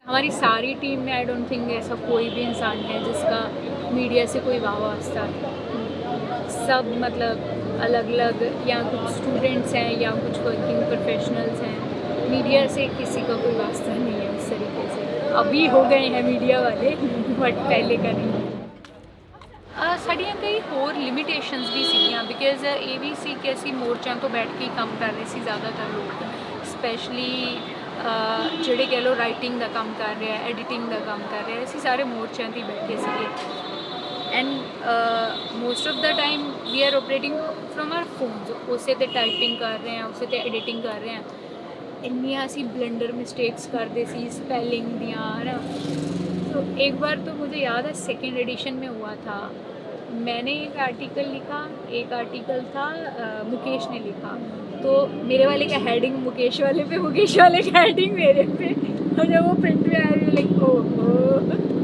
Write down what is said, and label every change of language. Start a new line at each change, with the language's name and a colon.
Hindi: हमारी सारी टीम में
English: I don't think
Hindi: ऐसा कोई भी इंसान है जिसका मीडिया से कोई वास्ता है। सब मतलब अलग अलग, या कुछ स्टूडेंट्स हैं या कुछ वर्किंग प्रोफेशनल्स हैं, मीडिया से किसी का कोई वास्ता नहीं है उस तरीके से। अभी हो गए हैं मीडिया वाले बट पहले का नहीं।
Punjabi: ਸਾਡੀਆਂ ਕਈ ਹੋਰ ਲਿਮਿਟੇਸ਼ਨਸ ਵੀ ਸੀਗੀਆਂ ਬਿਕਾਜ਼ ਇਹ ਵੀ ਸੀ ਕਿ ਅਸੀਂ ਮੋਰਚਿਆਂ ਤੋਂ ਬੈਠ ਕੇ ਹੀ ਕੰਮ ਕਰ ਰਹੇ ਸੀ ਜ਼ਿਆਦਾਤਰ ਲੋਕ, ਸਪੈਸ਼ਲੀ ਜਿਹੜੇ ਕਹਿ ਲਓ ਰਾਈਟਿੰਗ ਦਾ ਕੰਮ ਕਰ ਰਿਹਾ, ਐਡੀਟਿੰਗ ਦਾ ਕੰਮ ਕਰ ਰਿਹਾ, ਅਸੀਂ ਸਾਰੇ ਮੋਰਚਿਆਂ 'ਤੇ ਹੀ ਬੈਠੇ ਸੀਗੇ।
English: and most of the time we are operating from our phones,
Punjabi: ਉਸੇ 'ਤੇ ਟਾਈਪਿੰਗ ਕਰ ਰਹੇ ਹਾਂ, ਉਸੇ 'ਤੇ ਐਡੀਟਿੰਗ ਕਰ ਰਹੇ ਹਾਂ। ਇੰਨੀਆਂ ਅਸੀਂ ਬਲੰਡਰ मिस्टेक्स करते सी स्पेलिंग दियाँ, है ना।
Hindi: तो एक बार तो मुझे याद है 2nd एडिशन में हुआ था, मैंने एक आर्टिकल लिखा, एक आर्टिकल था मुकेश ने लिखा, तो मेरे वाले का हेडिंग मुकेश वाले पे, मुकेश वाले का हेडिंग मेरे पे, और जब वो प्रिंट में आ रही लाइक ओह।